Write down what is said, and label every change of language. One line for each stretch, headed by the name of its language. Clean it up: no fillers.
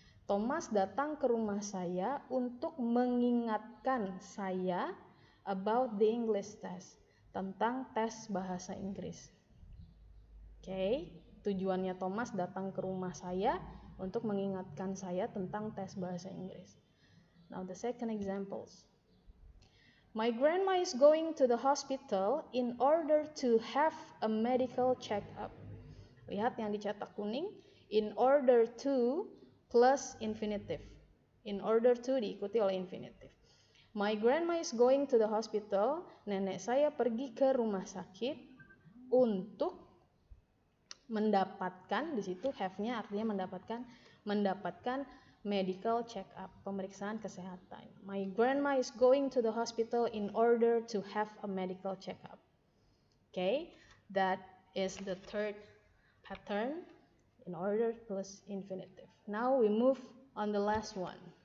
Indonesian: Thomas datang ke rumah saya untuk mengingatkan saya
English: about the English test,
Indonesian: tentang tes bahasa Inggris. Okay, tujuannya Thomas datang ke rumah saya untuk mengingatkan saya tentang tes bahasa Inggris.
English: Now the second examples. My grandma is going to the hospital in order to have a medical check-up.
Indonesian: Lihat yang dicetak kuning,
English: in order to plus infinitive. In order to
Indonesian: diikuti oleh
English: infinitive. My grandma is going to the hospital.
Indonesian: Nenek saya pergi ke rumah sakit untuk mendapatkan, di situ have-nya artinya mendapatkan medical check-up, pemeriksaan kesehatan.
English: My grandma is going to the hospital in order to have a medical check-up. Okay, that is the third pattern, in order plus infinitive. Now we move on the last one.